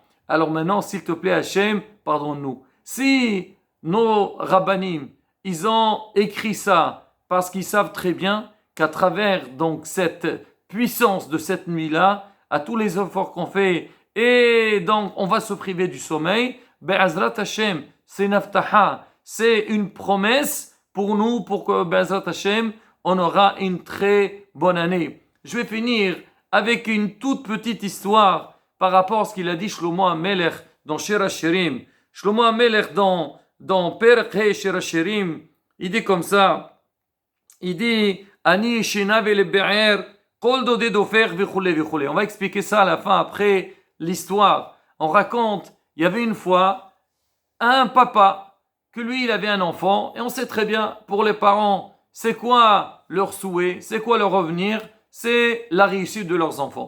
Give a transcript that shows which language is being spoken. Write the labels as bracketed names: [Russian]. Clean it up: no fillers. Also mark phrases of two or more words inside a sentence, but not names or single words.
[French] Alors maintenant, s'il te plaît, Hachem, pardonne-nous. Si nos rabbanim, ils ont écrit ça parce qu'ils savent très bien qu'à travers donc cette puissance de cette nuit-là, à tous les efforts qu'on fait, et donc on va se priver du sommeil, [Hebrew] בעזרת השם, [French] c'est naftaha, c'est une promesse pour nous, pour que [Hebrew] בעזרת השם, [French] on aura une très bonne année. Je vais finir avec une toute petite histoire par rapport à ce qu'il a dit Shlomo HaMelech dans Shir HaShirim. Shlomo HaMelech dans [Hebrew] פרק ה [French] Shir HaShirim, il dit comme ça, il dit [Hebrew] אני ישנה ולבי ער קול דודי דופק וכולי וכולי. [French] On va expliquer ça à la fin après l'histoire. On raconte, il y avait une fois un papa que lui il avait un enfant et on sait très bien pour les parents c'est quoi leur souhait, c'est quoi leur revenir, c'est la réussite de leurs enfants.